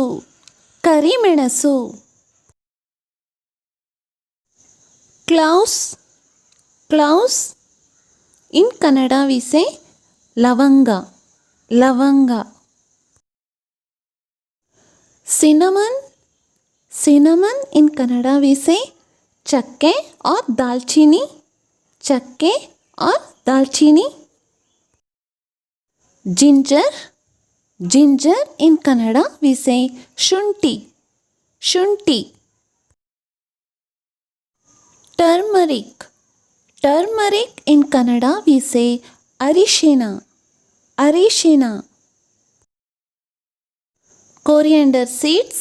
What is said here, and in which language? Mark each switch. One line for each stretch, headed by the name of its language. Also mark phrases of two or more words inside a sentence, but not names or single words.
Kannada: ಕರಿಮೆಣಸು. ಕ್ಲೌಸ್.
English: cloves in Kannada we say ಲವಂಗ.
Kannada: ಲವಂಗ. ಸಿನಮನ್.
English: cinnamon in Kannada we say ಚಕ್ಕೆ
Hindi: और दालचीनी. ಚಕ್ಕೆ और दालचीनी. जिंजर.
English: ginger in Kannada we say ಶುಂಠಿ.
Kannada: ಶುಂಠಿ. ಟರ್ಮರಿಕ್.
English: turmeric in Kannada we say ಅರಿಶಿನ. ಅರಿಶಿನ. coriander seeds.